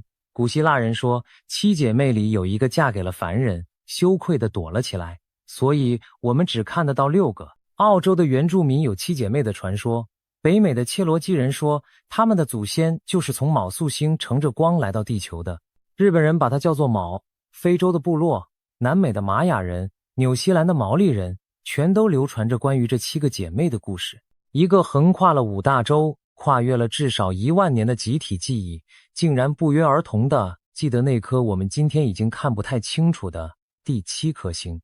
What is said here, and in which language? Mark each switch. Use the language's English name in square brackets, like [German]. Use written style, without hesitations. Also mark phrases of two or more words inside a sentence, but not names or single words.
[Chinese] 古希臘人說，七姐妹裡有一個嫁給了凡人，羞愧地躲了起來，所以我們只看得到6個。澳洲的原住民有七姐妹的傳說，北美的切罗基人說，他們的祖先就是從昴宿星乘着光來到地球的。日本人把它叫做卯，非洲的部落，南美的瑪雅人，紐西蘭的毛利人，全都流傳着關於這7個姐妹的故事。一個橫跨了5大洲，跨越了至少1萬年的集體記憶，竟然不約而同地記得那顆我們今天已經看不太清楚的第7顆星。